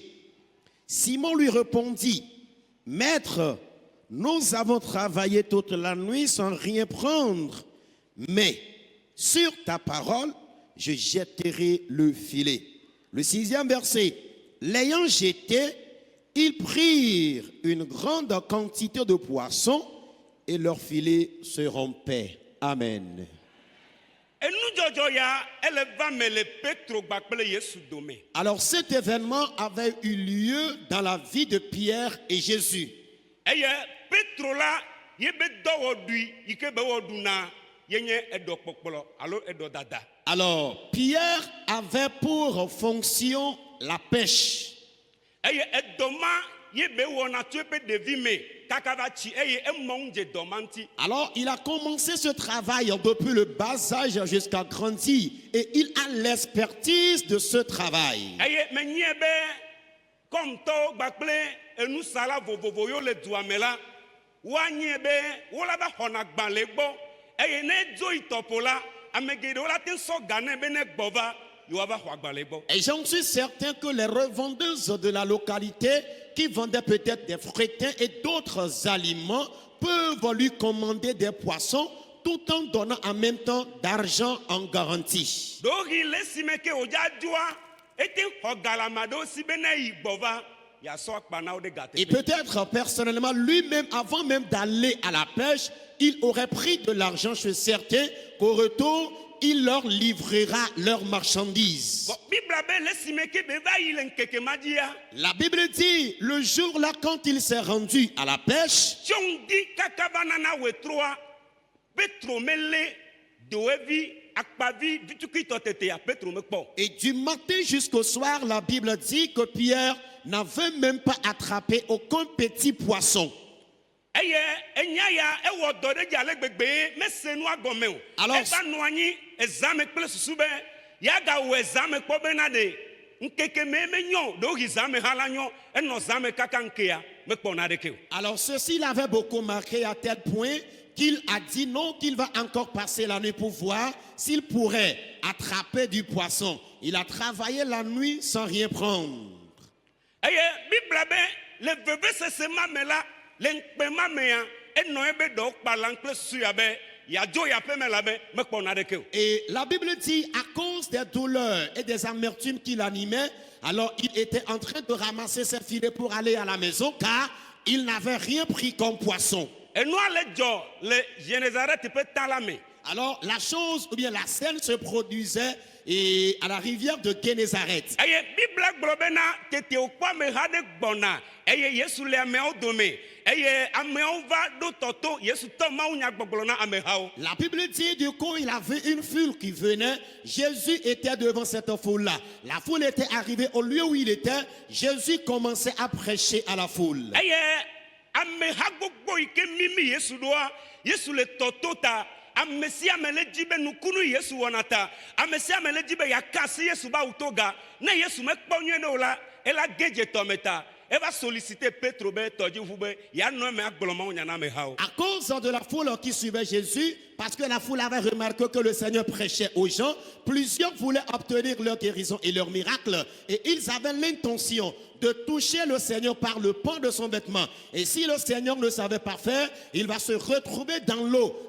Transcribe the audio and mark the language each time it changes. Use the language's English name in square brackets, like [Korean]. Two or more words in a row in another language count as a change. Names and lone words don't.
[French] Simon lui répondit, Maître, nous avons travaillé toute la nuit sans rien prendre, mais sur ta parole, je jetterai le filet. Le 6e verset, l'ayant jeté, ils prirent une grande quantité de poissons et leur filet se rompait. Amen. [Ewe] Enudzɔdzɔ ya ele va me le Petro gbakple Yesu dome. [French] Alors cet événement avait eu lieu dans la vie de Pierre et Jésus. [Ewe] Eye Petro la ye be dɔwɔɖui yi ke be wɔɖuna ye nye eɖɔkpɔkplɔ alo eɖɔdada. [French] Alors Pierre avait pour fonction la pêche. [Ewe] Eye edɔma ye be wɔna tso eƒe ɖevi me kaka va tsi eye emɔ ŋu dze dɔma ŋuti. [French] Alors il a commencé ce travail depuis le bas âge jusqu'à grandir et il a l'expertise de ce travail. [Ewe] Eye menye be kɔmtɔwo gbakple enusala vovovo yo le dua me la woanye be wola va xɔna gbalẽ gbɔ eye ne dzo yi tɔƒo la ame geɖewo la te sɔ ga nɛ be ne gbɔ va yoava xɔ agbalẽ gbɔ. [French] Et j'en suis certain que les revendeuses de la localité qui vendaient peut-être des fréquins et d'autres aliments peuvent lui commander des poissons tout en donnant en même temps d'argent en garantie. [Ewe] ɖoɣi le esime ke wòdza dzɔa ete xɔ galama ɖewo si be ne yi gbɔ va yasɔ akpa na wo ɖe [French] Et [Ewe] gateƒe. [French] peut-être personnellement, lui-même, avant même d'aller à la pêche, il aurait pris de l'argent chez certains qu'au retour, il leur livrera leurs marchandises. [Ewe] Bɔn bibla be le esime ke be va yi le ŋkeke ma dzia [French] La Bible dit, le jour-là, quand il s'est rendu à la pêche, [Ewe] tso ŋdi kaka va nana wetroa Petro mele doevi akpavi vitukitɔ tetea Petro me kpɔ. [French] et du matin jusqu'au soir, la Bible dit que Pierre n'avait même pas attrapé aucun petit poisson. [Ewe] Eye enya ya ewɔ dɔ ɖe dzi ale gbegbe mese nua gɔme o. [French] Alors- [Ewe] Eva nɔ anyi ezãme kple susu be yagawɔ ezãme kpɔ bena ɖe ŋkeke me menyɔ ɖewohi zãme hã la nyɔ enɔ zãme kaka ŋkea mekpɔna ɖeke o. [French] Alors ceci l'avait beaucoup marqué à tel point qu'il a dit non, qu'il va encore passer la nuit pour voir s'il pourrait attraper du poisson. Il a travaillé la nuit sans rien prendre. [Ewe] Eye bibla be le vevesese ma me la le ŋkpe ma mea enɔ ebe ɖewo kpala kple susu ya be yadzo yaƒe me la be mekpɔna ɖeke o. [French] Et la Bible dit, à cause des douleurs et des amertumes qui l'animaient, alors il était en train de ramasser ses filets pour aller à la maison car il n'avait rien pris comme poisson. [Ewe] Enua le dzɔ le Génézareth ƒe ta la me. [French] Alors la chose, ou bien la scène se produisait et à la rivière de Génézareth. [Ewe] Eye bibla gblɔ bena tete wòkpɔ ameha ɖe gbɔna eye Yesu le ameawo dome eye ameawo va ɖo tɔto Yesu tɔ mawu nyagbɔgblɔ na amehawo. [French] La Bible dit du coup il avait une foule qui venait. Jésus était devant cette foule-là. La foule était arrivée au lieu où il était. Jésus commençait à prêcher à la foule. [Ewe] Eye ameha gbogbo yi ke mimi Yesu ɖoa Yesu le tɔto ta ame sia ame le dzi be nukunu Yesu wɔna ta ame sia ame le dzi be yaka asi Yesu ba wuto ga ne Yesu mekpɔ nyuie ɖe o la ela ge dze tɔme ta eva solliciter Petro be tɔdziʋu be yeanɔ eme agblɔ mawu nya na amehawo. [French] À cause de la foule qui suivait Jésus, parce que la foule avait remarqué que le Seigneur prêchait aux gens, plusieurs voulaient obtenir leur guérison et leur miracle. Et ils avaient l'intention de toucher le Seigneur par le pan de son vêtement. Et si le Seigneur ne savait pas faire, il va se retrouver dans l'eau.